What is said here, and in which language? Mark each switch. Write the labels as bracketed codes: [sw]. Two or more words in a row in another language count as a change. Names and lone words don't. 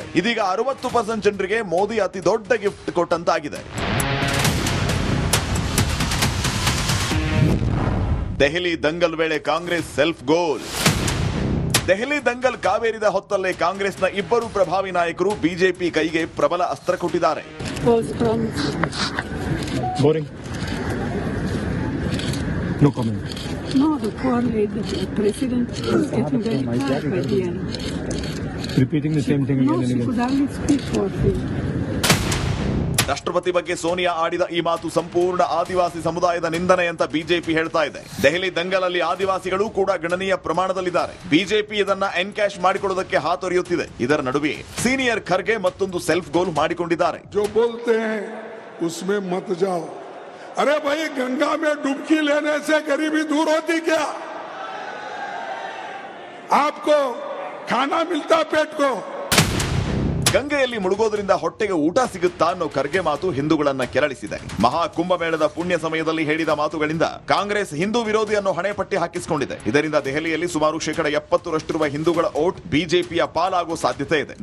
[kn] ಇದೀಗ 60% ಜನರಿಗೆ ಮೋದಿ ಅತಿ ದೊಡ್ಡ ಗಿಫ್ಟ್ ಕೊಟ್ಟಂತಾಗಿದೆ. ದೆಹಲಿ ದಂಗಲ್ ವೇಳೆ ಕಾಂಗ್ರೆಸ್ [en] self goal. [kn] ದೆಹಲಿ ದಂಗಲ್ ಕಾವೇರಿದ ಹೊತ್ತಲ್ಲೇ ಕಾಂಗ್ರೆಸ್ನ ಇಬ್ಬರು ಪ್ರಭಾವಿ ನಾಯಕರು ಬಿಜೆಪಿ ಕೈಗೆ ಪ್ರಬಲ ಅಸ್ತ್ರ ಕೊಟ್ಟಿದ್ದಾರೆ. [en] Boring. No comment. No, the poor lady, the president is getting very tired by the end. Repeating the same thing No, again and she again. could only speak for him. [kn] ರಾಷ್ಟ್ರಪತಿ ಬಗ್ಗೆ ಸೋನಿಯಾ ಆಡಿದ ಈ ಮಾತು ಸಂಪೂರ್ಣ ಆದಿವಾಸಿ ಸಮುದಾಯದ ನಿಂದನೆ ಅಂತ ಬಿಜೆಪಿ ಹೇಳ್ತಾ ಇದೆ. ದೆಹಲಿ ದಂಗಲಲ್ಲಿ ಆದಿವಾಸಿಗಳು ಕೂಡ ಗಣನೀಯ ಪ್ರಮಾಣದಲ್ಲಿದ್ದಾರೆ. ಬಿಜೆಪಿ ಇದನ್ನ ಎನ್ಕ್ಯಾಶ್ ಮಾಡಿಕೊಳ್ಳುವುದಕ್ಕೆ ಹಾತೊರೆಯುತ್ತಿದೆ. ಇದರ ನಡುವೆ ಸೀನಿಯರ್ ಖರ್ಗೆ ಮತ್ತೊಂದು [en] self goal [kn] ಮಾಡಿಕೊಂಡಿದ್ದಾರೆ. [hi] जो बोलते हैं उसमें मत जाओ. अरे भाई, गंगा में डुबकी लेने से गरीबी दूर होती क्या? आपको खाना मिलता पेट को. [kn] ಗಂಗೆಯಲ್ಲಿ ಮುಳುಗೋದ್ರಿಂದ ಹೊಟ್ಟೆಗೆ ಊಟ ಸಿಗುತ್ತಾ ಅನ್ನೋ ಖರ್ಗೆ ಮಾತು ಹಿಂದೂಗಳನ್ನ ಕೆರಳಿಸಿದೆ. ಮಹಾ ಕುಂಭಮೇಳದ ಪುಣ್ಯ ಸಮಯದಲ್ಲಿ ಹೇಳಿದ ಮಾತುಗಳಿಂದ ಕಾಂಗ್ರೆಸ್ ಹಿಂದೂ ವಿರೋಧಿ ಅನ್ನೋ ಹಣೆಪಟ್ಟಿ ಹಾಕಿಸಿಕೊಂಡಿದೆ. ಇದರಿಂದ ದೆಹಲಿಯಲ್ಲಿ ಸುಮಾರು 70% ಹಿಂದೂಗಳ ಓಟ್ ಬಿಜೆಪಿಯ ಪಾಲಾಗುವ ಸಾಧ್ಯತೆ ಇದೆ.